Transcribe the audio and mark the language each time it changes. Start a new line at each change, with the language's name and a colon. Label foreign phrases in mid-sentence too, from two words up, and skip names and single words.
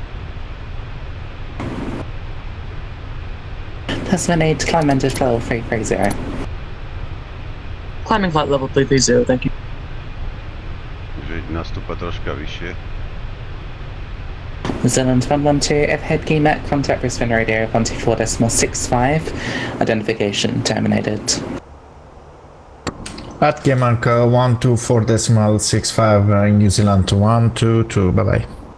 English: Tasman 8, climb into level 330. Climbing flight level 330, thank you.
Slovak: Že nastúpa troška vyššie.
English: Zealand 112, F-head GIMAC, contact Brisbane radio 124.65, identification terminated. At GIMAC 124.65 in New Zealand 122, bye bye.